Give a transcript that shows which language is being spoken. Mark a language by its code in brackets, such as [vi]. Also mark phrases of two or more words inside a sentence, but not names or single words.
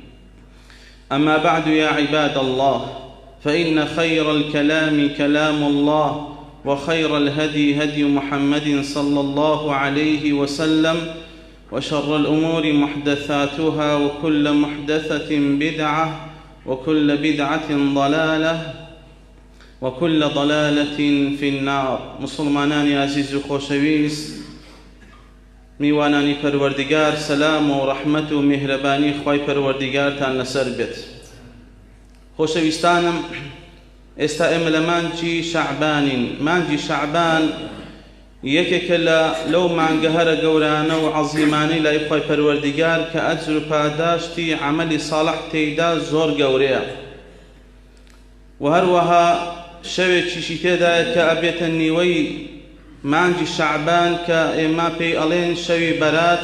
[ar] أما بعد يا عباد الله، فإن خير الكلام كلام الله، وخير الهدي هدي محمد صلى الله عليه وسلم، وشر الأمور محدثاتها، وكل محدثة بدعة، وكل بدعة ضلالة، وكل ضلالة في النار. [ckb] مسلمانان عزيز خوشويس، میوانانی پروردگار، سلام و رحمت و مهربانی خوای پروردگارتان لەسەر بێت. خۆشەویستانم، ئێستا ئێمە لە مانگی شەعبانین. مانگی شەعبان یەکێکە لەو مانگە هەرە گەورانە و عەزیمانەی لای خوای پەروەردگار کە ئەجر و پاداشتی عەمەلی ساڵح تێیدا زۆر گەورەیە، و هەروەها شەوێکیشی تێدایە کە ئەبێتە نیوەی مانگی شەعبان کە ئێمە پێی ئەڵێن شەوی بەرات.